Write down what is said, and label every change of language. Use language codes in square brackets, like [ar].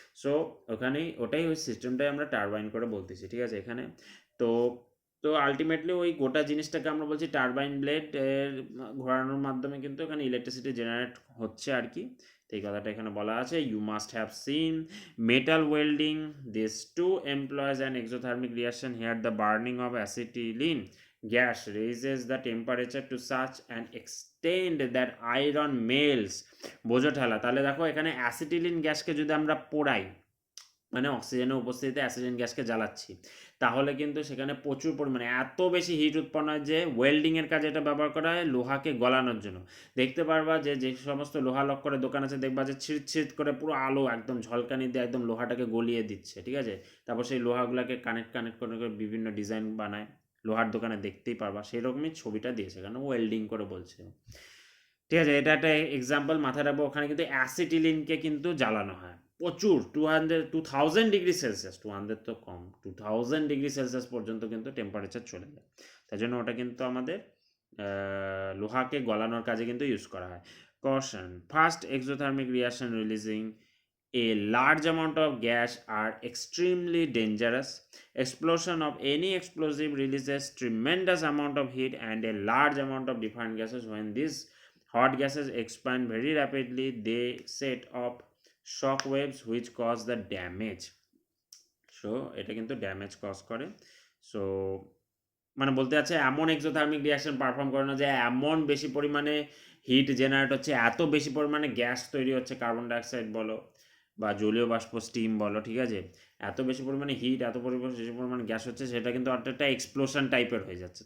[bn] So ওখানেই ওটাই, ওই সিস্টেমটাই আমরা টারবাইন করে বলতেছি, ঠিক আছে এখানে। তো তো আলটিমেটলি ওই গোটা জিনিসটাকে আমরা বলছি টারবাইন ব্লেড এর ঘোরানোর মাধ্যমে কিন্তু এখানে ইলেকট্রিসিটি জেনারেট হচ্ছে আর কি। তো এই কথাটা এখানে বলা আছে। [en] You must have seen metal welding. These two employs an exothermic reaction. Here the burning of acetylene gas raises the temperature to such an extent that iron melts. [bn] বোঝো ঠেলা। তাহলে দেখো এখানে অ্যাসিটিলিন গ্যাসকে যদি আমরা পোড়াই, মানে অক্সিজেনের উপস্থিতিতে অ্যাসিটিলিন গ্যাসকে জ্বালাচ্ছি, তাহলে কিন্তু সেখানে প্রচুর পরিমাণে এত বেশি হিট উৎপন্ন হয় যে ওয়েল্ডিংয়ের কাজে এটা ব্যবহার করা হয় লোহাকে গলানোর জন্য। দেখতে পারবা যে যে সমস্ত লোহা লক্করের দোকান আছে, দেখবা যে ছিট ছিট করে পুরো আলো একদম ঝলকানি দিয়ে একদম লোহাটাকে গলিয়ে দিচ্ছে, ঠিক আছে। তারপর সেই লোহাগুলোকে কানেক্ট করে করে বিভিন্ন ডিজাইন বানায়, লোহার দোকানে দেখতেই পারবা। সেই রকমই ছবিটা দিয়েছে, কারণ ওয়েল্ডিং করে বলছে, ঠিক আছে। এটা একটা এক্সাম্পল মাথায় রাখবো। ওখানে কিন্তু অ্যাসিটিলিনকে কিন্তু জ্বালানো হয় প্রচুর, 2000 ডিগ্রি সেলসিয়াস, 200 তো কম, 2000 ডিগ্রি সেলসিয়াস পর্যন্ত কিন্তু টেম্পারেচার চলে যায়। তাই জন্য ওটা কিন্তু আমাদের লোহাকে গলানোর কাজে কিন্তু ইউজ করা হয়। [en] Caution, first exothermic reaction releasing a large amount of gas are extremely dangerous. Explosion of any explosive releases tremendous amount of heat and a large amount of different gases. When these hot gases expand very rapidly, they set off shock waves which cause the damage. So [bn] এটা কিন্তু damage cause করে। [en] so [bn] মানে বলতে চাচ্ছে এমন exothermic reaction perform করে না যে এমন বেশি পরিমাণে হিট জেনারেট হচ্ছে, এত বেশি পরিমাণে গ্যাস তৈরি হচ্ছে, কার্বন ডাইঅক্সাইড বলো বা জলীয় বাষ্প স্টিম বলো, ঠিক আছে, এত বেশি পরিমাণে হিট, এত বেশি পরিমাণে গ্যাস হচ্ছে, সেটা কিন্তু একটা এক্সপ্লোশন টাইপের হয়ে যাচ্ছে।